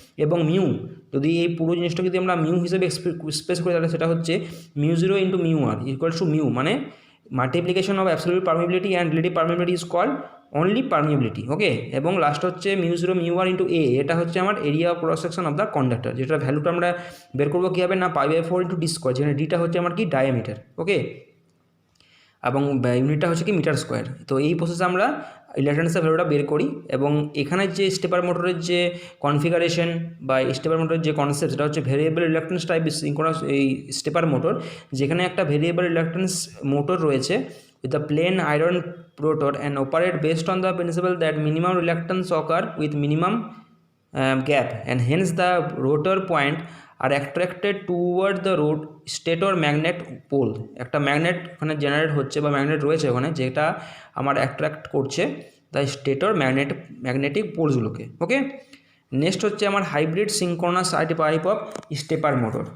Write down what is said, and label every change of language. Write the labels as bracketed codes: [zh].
[bn] এবং মিউ, যদি এই পুরো জিনিসটা যদি আমরা মিউ হিসেবে এক্সপ্রেস করি তাহলে সেটা হচ্ছে μ0 × μr ইকুয়ালস টু মিউ, মানে [en] multiplication of absolute permeability and relative permeability is called only permeability, [bn] ওকে। এবং লাস্ট হচ্ছে μ0 μr ইন্টু A, এটা হচ্ছে আমার area of cross section of the conductor, যেটা ভ্যালুটা আমরা বের করবো কী হবে না π/4 × d², যেখানে ডিটা হচ্ছে আমার কি ডায়ামিটার, ওকে, এবং ইউনিটটা হচ্ছে কি মিটার স্কোয়ার। তো এই প্রসেসে আমরা ইলেকট্রনিক্সের ভ্যালুটা বের করি। এবং এখানে যে স্টেপার মোটরের যে কনফিগারেশন বা স্টেপার মোটরের যে কনসেপ্ট, সেটা হচ্ছে ভেরিয়েবল রিলাক্টেন্স টাইপ সিনক্রোনাস এই স্টেপার মোটর, যেখানে একটা ভেরিয়েবল রিলাক্টেন্স মোটর রয়েছে [en] with a plain iron rotor and operate based on the principle that minimum reluctance occur with minimum gap, and hence the rotor point are attracted toward the stator magnet pole. [bn] একটা magnet ওখানে generate হচ্ছে বা magnet রয়েছে ওখানে, যেটা আমার attract করছে the stator magnetic পোলসগুলোকে, okay. Next হচ্ছে আমার hybrid synchronous type of stepper motor.